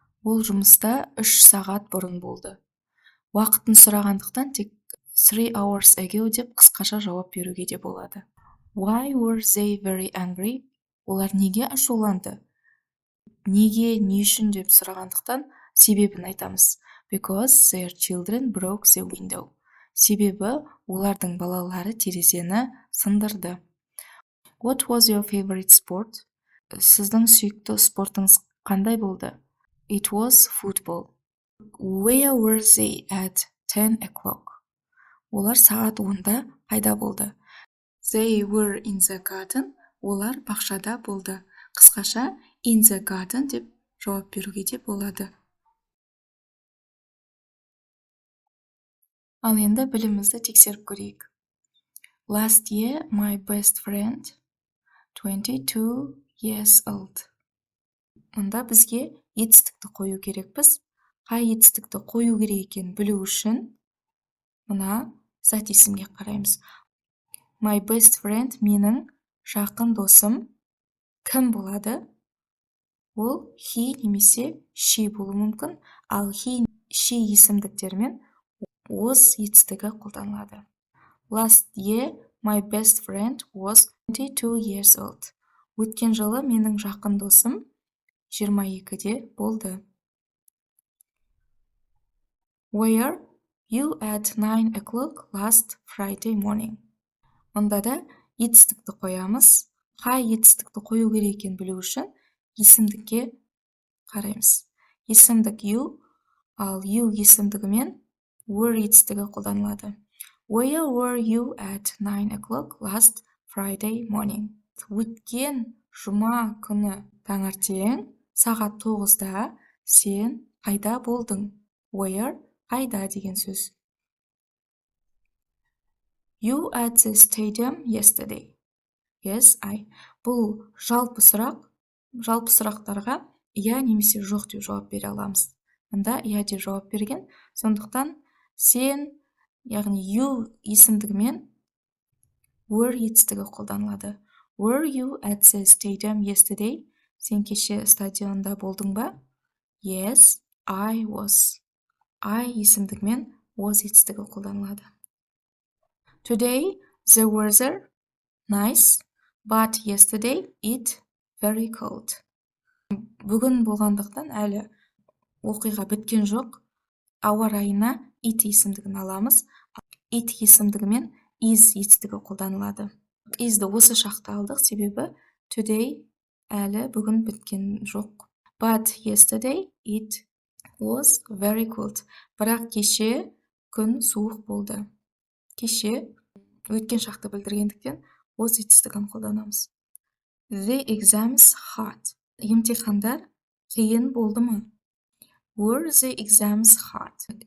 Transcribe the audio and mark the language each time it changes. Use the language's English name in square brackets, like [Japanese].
[Kazakh] Ол жұмыста 3 сағат бұрын болды. Уақытын сұрағандықтан тек [English] 3 hours ago [Kazakh] деп қысқаша жауап беруге де болады. [English] Why were they very angry? [Kazakh] Олар неге ашуланды? Неге, не үшін деп сұрағандықтан себебін айтамыз. [English] Because their children broke the window. [Kazakh] Себебі олардың балалары терезені сындырды. [English] What was your favorite sport? [Kazakh] Сіздің сүйікті спортыңыз қандай болды? [English] It was football. Where were they at 10 o'clock? [Kazakh] Олар сағат 10-да қайда болды? [English] They were in the garden. [Kazakh] Олар бақшада болды. Қысқаша [English] in the garden [Kazakh] деп жауап беруге де болады. Ал енді білімімізді тексеріп көрейік. [English] Last year, my best friend, 22 years old. [Kazakh] Мұнда бізге етістікті қою керекпіз. Қай етістікті қою керек екенін білу үшін мына зат есімге қараймыз. [English] My best friend [Kazakh] менің жақын досым кім болады? Ол he немесе she болуы мүмкін, ал he, she есімдіктермен was етістігі қолданылады. [English] Last year, my best friend was 22 years old. [Kazakh] Өткен жылы менің жақын досым 22-де болды. [English] Were you at 9 o'clock last Friday morning? [Kazakh] Мұнда да етістікті қоямыз. Қай етістікті қою керек екенін білу үшін есімдікке қараймыз. Есімдік you, ал you есімдігімен were етістігі қолданылады. [English] Where were you at 9 o'clock last Friday morning? [Kazakh] Өткен жұма күні таңертең сағат 9-да сен қайда болдың? Where қайда деген сөз. [English] You at the stadium yesterday. Yes, I. [Kazakh] Бұл жалпы сұрақтарға иә немесе жоқ деп жауап бере аламыз. Мұнда иә деп жауап берген. Сондықтан сен, яғни you есімдігімен were етістігі қолданылады. [English] Were you at the stadium yesterday? [Kazakh] Сен кеше стадионда болдың ба? [English] Yes, I was. [Kazakh] I есімдігімен was етістігі қолданылады. [English] Today, the weather nice, but yesterday it very cold. [Kazakh] Бүгін болғандықтан әлі оқиға біткен жоқ. Ауа райына it есімдігін аламыз. It есімдігімен is етістігі қолданылады. Is'ді осы шақта алдық, себебі today әлі бүгін біткен жоқ. [English] But yesterday it was very cold. [Kazakh] Бірақ кеше күн суық болды. Кеше өткен шақты білдіргендіктен was етістігін қолданамыз. [English] The exams hard. [Kazakh] Емтихандар қиын болды ма? [English] Were the exams hard?